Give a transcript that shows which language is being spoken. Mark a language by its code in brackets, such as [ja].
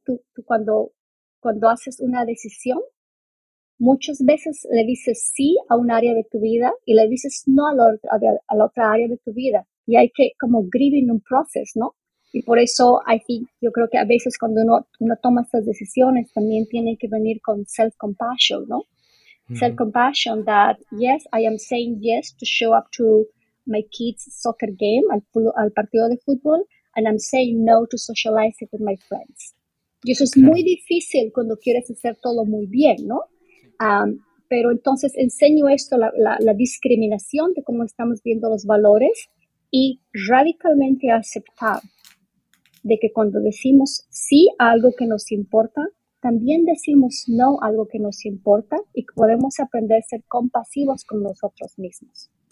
[es] Tú cuando haces una decisión, muchas veces le dices sí a un área de tu vida y le dices no a la otra área de tu vida. Y hay que como grieving un proceso, ¿no? Y por eso yo creo que a veces cuando uno toma estas decisiones también tiene que venir con self-compassion, ¿no? [en] Self-compassion that, yes, I am saying yes to show up to my kids' soccer game, al partido de fútbol, and I'm saying no to socialize it with my friends. [es] Y eso es muy difícil cuando quieres hacer todo muy bien, ¿no? Pero entonces enseño esto, la discriminación de cómo estamos viendo los valores y radicalmente aceptar de que cuando decimos sí a algo que nos importa, también decimos no a algo que nos importa y que podemos aprender a ser compasivos con nosotros mismos.